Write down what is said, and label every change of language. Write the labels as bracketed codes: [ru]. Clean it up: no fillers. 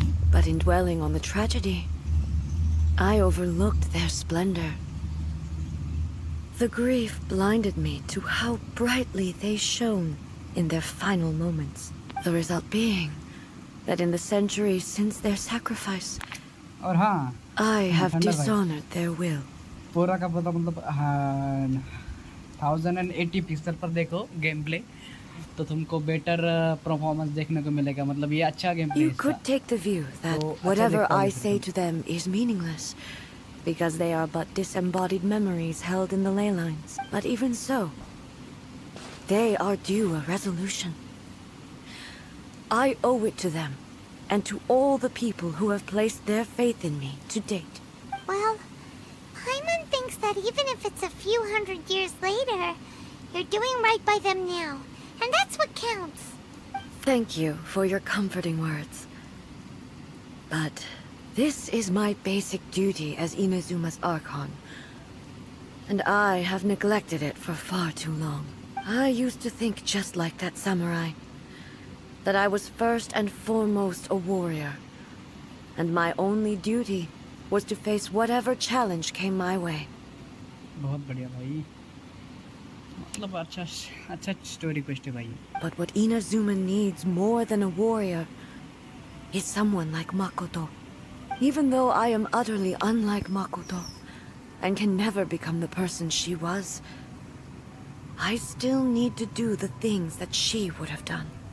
[en] But in dwelling on the tragedy, I overlooked their splendor. The grief blinded me to how brightly they shone in their final moments. The result being that in the centuries since their sacrifice, [hi] और हाँ [en] I have dishonored their will. [hi] पूरा का पूरा मतलब 1080 pixel पर देखो game play तो तुमको बेटर परफॉर्मेंस देखने को मिलेगा मतलब ये अच्छा game play [en] You could take the view that whatever I say to them is meaningless because they are but disembodied memories held in the ley lines. But even so, they are due a resolution. I owe it to them, and to all the people who have placed their faith in me to date. Well, Paimon thinks that even if it's a few hundred years later, you're doing right by them now, and that's what counts. Thank you for your comforting words. But this is my basic duty as Inazuma's Archon, and I have neglected it for far too long. I used to think just like that samurai, that I was first and foremost a warrior, and my only duty was to face whatever challenge came my way. [hi] बहुत बढ़िया भाई मतलब अच्छा story quest है भाई [en] But what Inazuma needs more than a warrior is someone like Makoto. Even though I am utterly unlike Makoto and can never become the person she was, I still need to do the things that she would have done.